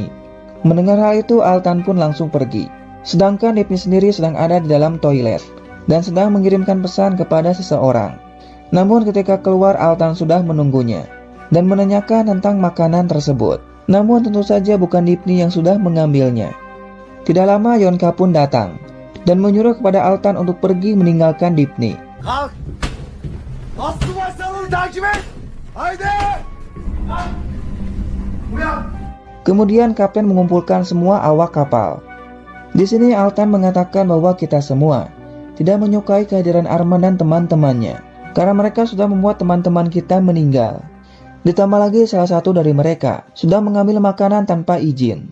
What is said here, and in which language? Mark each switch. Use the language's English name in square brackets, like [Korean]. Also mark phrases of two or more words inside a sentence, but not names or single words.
[Indonesian] Mendengar hal itu Altan pun langsung pergi. Sedangkan Dipni sendiri sedang ada di dalam toilet dan sedang mengirimkan pesan kepada seseorang. Namun ketika keluar Altan sudah menunggunya dan menanyakan tentang makanan tersebut. Namun tentu saja bukan Dipni yang sudah mengambilnya. Tidak lama Yonka pun datang dan menyuruh kepada Altan untuk pergi meninggalkan Dipni. [Turkish] Kalk! Aslı başlarını takip et! Haydi! Uyan! [Indonesian] Kemudian kapten mengumpulkan semua awak kapal. Di sini Altan mengatakan bahwa kita semua tidak menyukai kehadiran Arman dan teman-temannya karena mereka sudah membuat teman-teman kita meninggal. Ditambah lagi salah satu dari mereka sudah mengambil makanan tanpa izin.